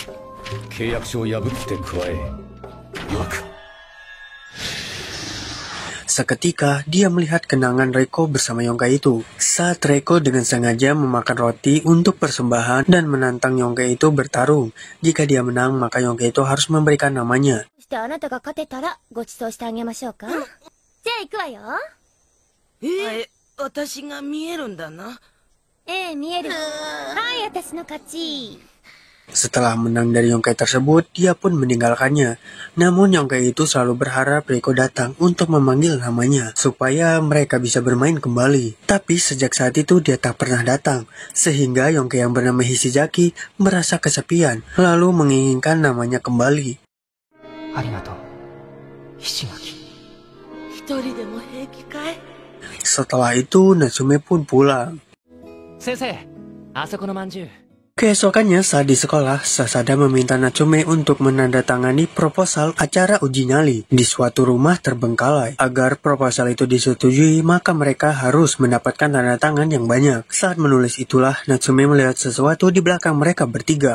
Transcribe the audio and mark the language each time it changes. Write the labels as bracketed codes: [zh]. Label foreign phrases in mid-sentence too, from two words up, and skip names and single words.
[id] Seketika, dia melihat kenangan Reiko bersama yongkai itu. Saat Reiko dengan sengaja memakan roti untuk persembahan dan menantang yongkai itu bertarung. Jika dia menang, maka yongkai itu harus memberikan namanya. [ja] あなたが勝てたらご馳走してあげましょうか。じゃあ行くわよ。私が見えるんだな。ええ、見える。はい、私の勝ち。 [id] Setelah menang dari yongkai tersebut, dia pun meninggalkannya. Namun yongkai itu selalu berharap Reiko datang untuk memanggil namanya, supaya mereka bisa bermain kembali. Tapi sejak saat itu dia tak pernah datang, sehingga yongkai yang bernama Hishizaki merasa kesepian, lalu menginginkan namanya kembali. [ja] ありがとう。菱垣。一人でも平気かい？ [id] Setelah itu Natsume pun pulang. [ja] 先生、あそこのまんじゅう。 [id] Keesokannya saat di sekolah, Sasada meminta Natsume untuk menandatangani proposal acara uji nyali di suatu rumah terbengkalai. Agar proposal itu disetujui, maka mereka harus mendapatkan tanda tangan yang banyak. Saat menulis itulah, Natsume melihat sesuatu di belakang mereka bertiga.